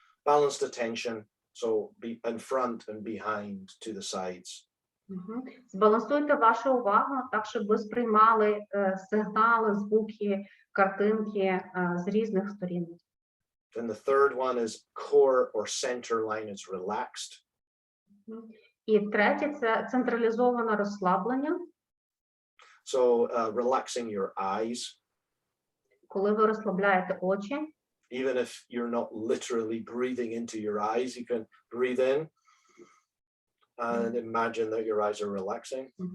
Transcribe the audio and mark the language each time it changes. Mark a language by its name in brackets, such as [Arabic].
[English] Balanced attention, so be in front and behind to the sides. [Ukrainian] Збалансуйте вашу увагу так, щоб ви сприймали сигнали, звуки, картинки з різних сторін. [English] And the third one is core or center line is relaxed. [Ukrainian] І третє – це централізоване розслаблення. [English] So relaxing your eyes. [Ukrainian] Коли ви розслабляєте очі. [English] Even if you're not literally breathing into your eyes, you can breathe in and imagine that your eyes are relaxing.